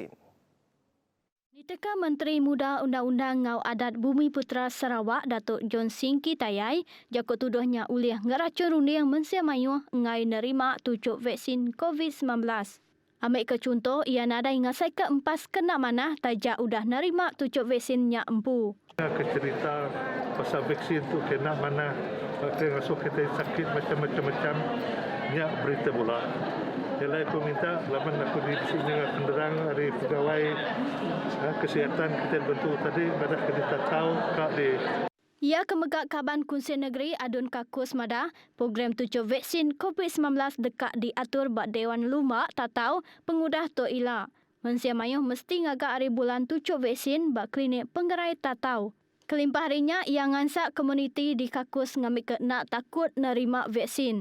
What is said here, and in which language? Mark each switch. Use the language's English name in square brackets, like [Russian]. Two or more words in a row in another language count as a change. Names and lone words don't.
[Iban] Diteka Menteri Muda Undang-Undang Ngau Adat Bumi Putra Sarawak Datuk John Singki Tayai jakut tuduhnya uliah ngeracun runding mensia mayuh ngai nerima tucuk vaksin COVID-19. Ambil ke contoh, ia nadai ngasai ke empas kena manah tajak udah nerima tucuk vaksinnya empu. [Malay] Ke cerita pasal vaksin tu kena mana kena rasa kita sakit macam-macam nyak berita pula. Jadi aku minta lapan aku di sini dengan penderang dari pegawai kesihatan kita bentuk tadi pada kita tahu kak di. [Iban] Ia kemegak Kaban Kunsi Negeri Adun Kakus Madah, program tucuk vaksin COVID-19 dekat diatur bak Dewan Lumbak tatau pengudah to ila. Mensia mayuh mesti ngagak hari bulan tucuk vaksin bak klinik penggerai tatau. Kelimpah harinya ia ngansak komuniti di Kakus ngambil ke nak takut nerima vaksin.